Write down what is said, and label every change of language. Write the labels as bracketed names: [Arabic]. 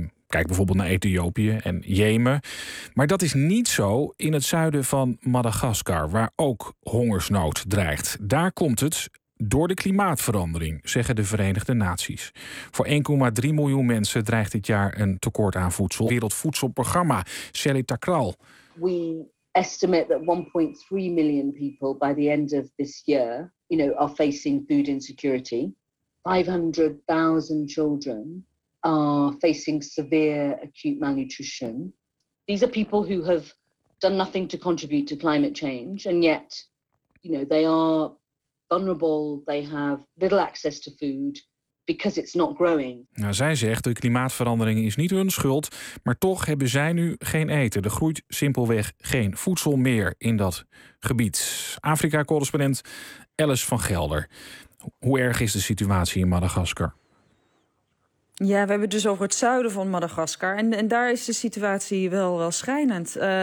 [Dutch] Kijk bijvoorbeeld naar Ethiopië en Jemen. Maar dat is niet zo in het zuiden van Madagaskar, waar ook hongersnood dreigt. Daar komt het door de klimaatverandering, zeggen de Verenigde Naties. Voor 1,3 miljoen mensen dreigt dit jaar een tekort aan voedsel. Wereldvoedselprogramma, Shelley Takral. [English] We estimate that 1.3 million people by the end of this year, you know, are facing food insecurity. 500.000 children are facing severe acute malnutrition. These are people who have done nothing to contribute to climate change, and yet, you know, they are vulnerable, they have little access to food because it's not growing. [Dutch] Nou, zij zegt de klimaatverandering is niet hun schuld, maar toch hebben zij nu geen eten. Er groeit simpelweg geen voedsel meer in dat gebied. Afrika-correspondent Alice van Gelder. Hoe erg is de situatie in Madagaskar? Ja, we hebben het dus over het zuiden van Madagaskar. En daar is de situatie wel schrijnend.